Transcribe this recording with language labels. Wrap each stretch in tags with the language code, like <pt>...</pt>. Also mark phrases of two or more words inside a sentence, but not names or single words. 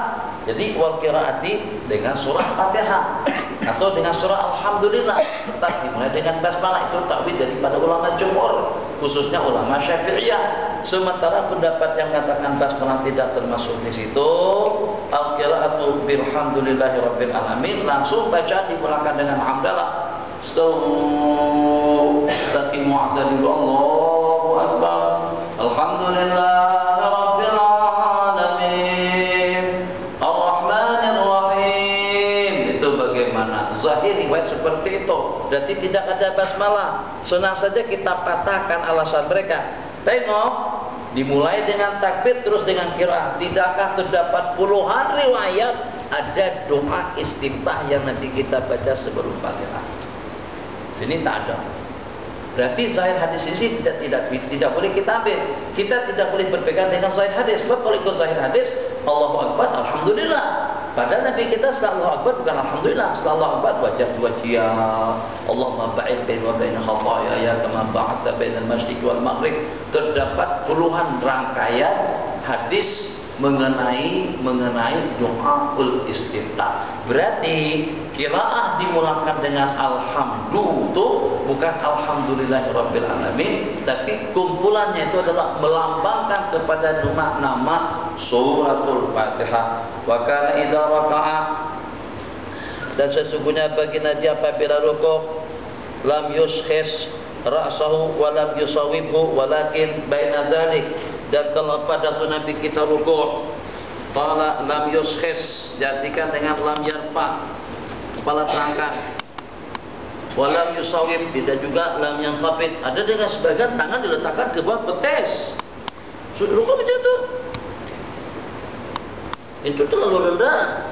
<ms>Jadi</ms> <ar>والقراءة</ar> <ms>dengan surah Fatihah atau dengan surah Alhamdulillah tetap dimulai dengan basmalah. Itu takwil daripada ulama jumhur, khususnya ulama Syafi'iyah. Sementara pendapat yang mengatakan basmalah tidak termasuk di situ,</ms> <ar>القراءة بالحمد لله رب العالمين,</ar> <ms>langsung baca dimulakan dengan hamdalah.</ms> <ar>استقيموا واعتدلوا، الله أكبر, الحمد لله رب العالمين، الرحمن الرحيم.</ar> <ms>Itu bagaimana? Zahir riwayat seperti itu. Berarti tidak ada basmalah. Senang saja kita patahkan alasan mereka. Tengok, dimulai dengan takbir terus dengan qiraah. Tidakkah terdapat puluhan riwayat ada doa istiftah yang nanti kita baca sebelum Fatihah? Sini tak ada. Berarti zahir hadis ini tidak boleh kita ambil. Kita tidak boleh berpegang dengan zahir hadis. Sebab kalau ikut zahir hadis,</ms> <ar>الله أكبر,</ar> <ms>alhamdulillah. Padahal Nabi kita setelah</ms> <ar>الله أكبر</ar> <ms>bukan alhamdulillah. Setelah</ms> <ar>الله أكبر</ar> <ms>wajah,</ms> <ar>اللهم باعد بيني وبين خطاياي كما باعدت بين المشرق والمغرب.</ar> <ms>Terdapat puluhan rangkaian hadis mengenai doaul istiftah. Berarti qiraah dimulakan dengan alhamdu itu bukan</ms> <ar>الحمد لله رب العالمين,</ar> <ms>tapi kumpulannya itu adalah melambangkan kepada nama suratul Fatihah.</ms> <ar>وكان إذا ركع,</ar> <ms>dan sesungguhnya bagi Nabi apabila rukuk,</ms> <ar>لم يشخص رأسه ولم يصوبه ولكن بين ذلك.</ar> <ms>Dan kalau pada waktu Nabi kita rukuk,</ms> <ar>قال لم يشخص,</ar> <ms>diartikan dengan</ms> <ar>لم يرفع,</ar> <ms>kepala terangkat,</ms> <ar>ولم يصوب,</ar> <ms>tidak juga</ms> <ar>لم ينقبض.</ar> <ms>Ada dengan sebagian tangan diletakkan ke bawah betis. Rukuk macam itu. Itu terlalu rendah.</ms>